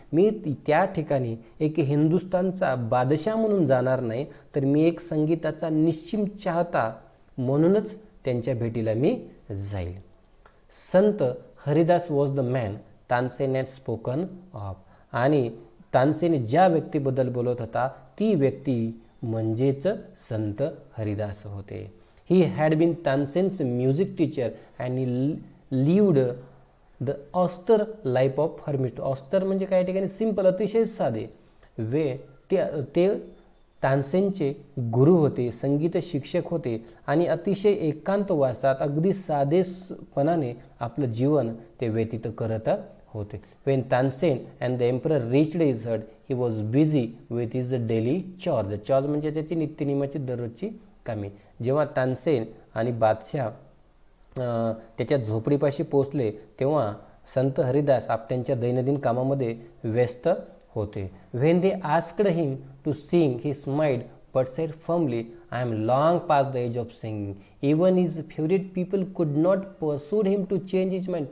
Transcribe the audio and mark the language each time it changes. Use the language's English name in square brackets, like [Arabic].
[Marathi] मी त्या ठिकाणी एक हिंदुस्थानचा बादशाह म्हणून जाणार नाही, तर मी एक संगीताचा निश्चिम चाहता म्हणूनच त्यांच्या भेटीला मी जाईल. [English] Sant Haridas was the man Tansen had spoken of. [Marathi] आणि तानसेन ज्या व्यक्तीबद्दल बोलत होता ती व्यक्ती म्हणजेच संत हरिदास होते. [English] He had been Tansen's music teacher and he lived the austere life of hermit. [Marathi] Austere म्हणजे काही ठिकाणी सिंपल, अतिशय साधे ते तानसेनचे गुरु होते, संगीत शिक्षक होते आणि अतिशय एकांतवासात अगदी साधेपणाने आपलं जीवन ते व्यतीत करत होते. [English] When Tansen and the emperor reached his hut, he was busy with his daily chores. [Marathi] Chores म्हणजे त्याची नित्यनियमाची दररोजची कामे. जेव्हा तानसेन आणि बादशाह त्याच्या झोपडीपाशी पोचले तेव्हा संत हरिदास त्यांच्या दैनंदिन कामामध्ये व्यस्त होते. [English] When they asked him to sing, he smiled but said firmly, I am long past the age of singing. Even his favorite people could not persuade him to change his mind.